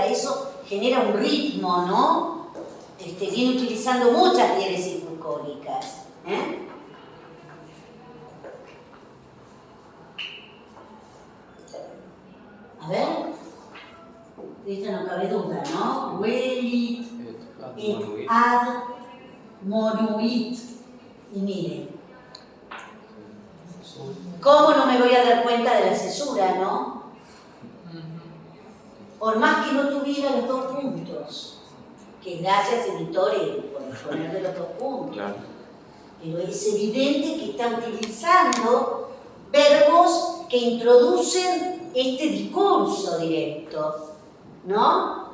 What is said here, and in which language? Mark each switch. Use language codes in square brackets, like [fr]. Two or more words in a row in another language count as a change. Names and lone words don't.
[es] Eso genera un ritmo, ¿no? Viene utilizando muchas diéresis bucólicas. A ver. De esta no cabe duda, ¿no? [la] Velit et ad monuit. [es] Y miren, ¿cómo no me voy a dar cuenta de la cesura, no? Por más que no tuviera los dos puntos, que gracias editores por ponerle los dos puntos, Claro. pero es evidente que está utilizando verbos que introducen este discurso directo, ¿no?